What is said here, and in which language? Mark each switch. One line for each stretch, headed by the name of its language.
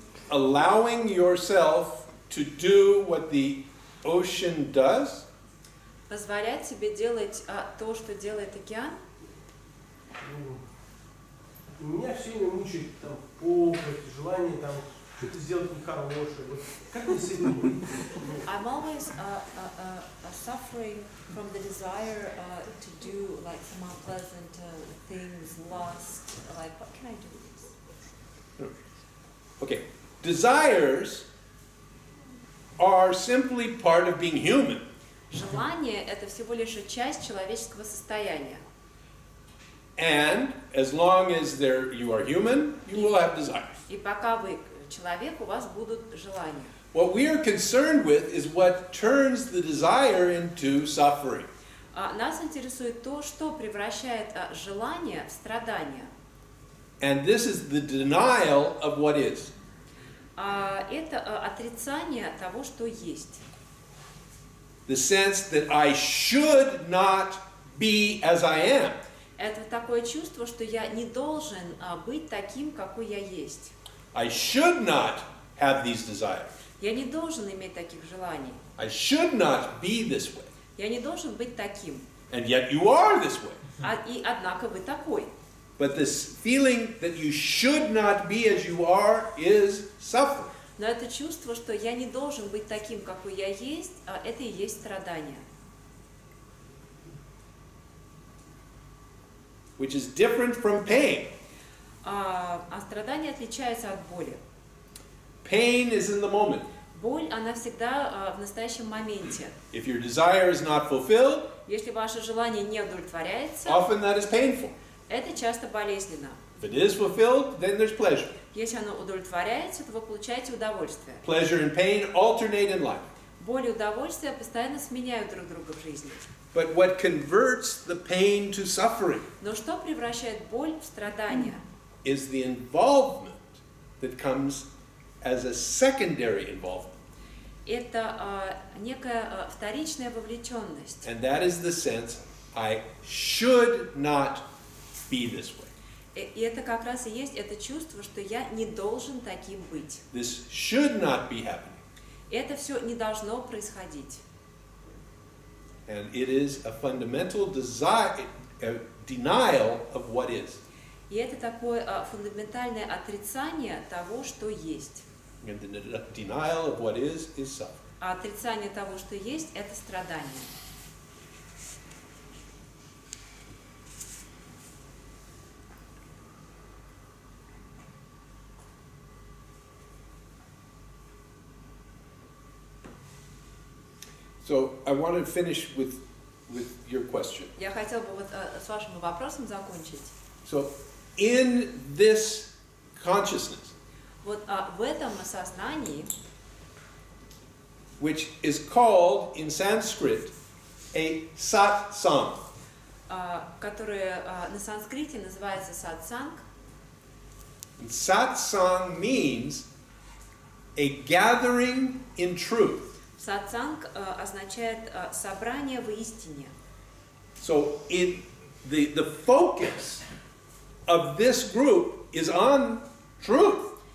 English: Allowing yourself to do what the ocean does
Russian: Позволять себе делать то, что делает океан. Меня все время мучает похоть, желание что-то сделать нехорошее. Вот как мне с этим быть?
English: I'm always suffering from the desire to do some unpleasant things, lust. What can I do with this? Okay. Desires are simply part of being human.
Russian: Желание – это всего лишь часть человеческого состояния.
English: And as long as you are human, you will have desires.
Russian: И пока вы человек, у вас будут желания.
English: What we are concerned with is what turns the desire into suffering.
Russian: Нас интересует то, что превращает желание в страдание.
English: And this is the denial of what is.
Russian: Это отрицание того, что есть.
English: The sense that I should not be as I am.
Russian: Это такое чувство, что я не должен быть таким, какой я есть.
English: I should not have these desires.
Russian: Я не должен иметь таких желаний.
English: I should not be this way.
Russian: Я не должен быть таким.
English: And yet you are this way.
Russian: И однако вы такой.
English: But this feeling that you should not be as you are is suffering.
Russian: Но это чувство, что я не должен быть таким, какой я есть, это и есть страдание.
English: which is different from pain.
Russian: А страдание отличается от боли.
English: Pain is in the moment.
Russian: Боль, она всегда в настоящем моменте.
English: If your desire is not fulfilled,
Russian: Если ваше желание не удовлетворяется,
English: often that is painful.
Russian: это часто болезненно.
English: If it is fulfilled, then there's pleasure.
Russian: Если оно удовлетворяется, то вы получаете удовольствие.
English: Pleasure and pain alternate in life.
Russian: Боль и удовольствие постоянно сменяют друг друга в жизни.
English: But what converts the pain to suffering
Russian: Но что превращает боль в страдание?
English: is the involvement that comes as a secondary involvement.
Russian: Это некая вторичная вовлеченность.
English: And that is the sense, I should not be this way.
Russian: И это как раз и есть это чувство, что я не должен таким быть.
English: This should not be happening.
Russian: Это все не должно происходить.
English: And it is a fundamental desire, a denial of what is.
Russian: И это такое фундаментальное отрицание того, что есть.
English: And the denial of what is suffering.
Russian: А отрицание того, что есть, это страдание.
English: So I want to finish with your question.
Russian: Я хотела бы вот с вашим вопросом закончить.
English: So in this consciousness,
Russian: Вот в этом осознании,
English: which is called in Sanskrit a satsang,
Russian: которое на санскрите называется сатсанг,
English: and satsang means a gathering in truth.
Russian: сатсанг означает собрание в истине.
English: So the focus of this group is on truth.